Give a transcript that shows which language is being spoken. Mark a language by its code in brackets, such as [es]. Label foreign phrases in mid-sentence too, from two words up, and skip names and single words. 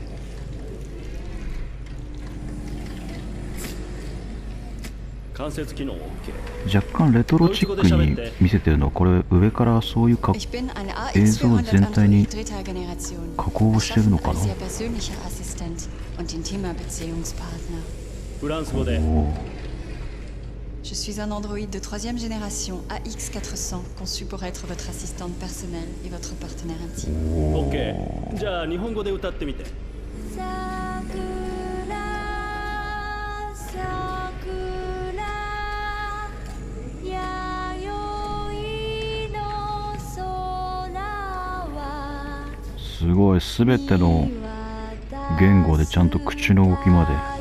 [ja] 関節機能 OK。若干レトロチックに見せてるのは、これ上からそういう映像全体に加工してるのかな。フランス語で。 [fr] Je suis un androïde de 3e génération AX400, conçu pour être votre assistante personnelle et votre partenaire intime. [ja] OK。じゃあ日本語で歌ってみて。すごい、すべての言語でちゃんと口の動きまで。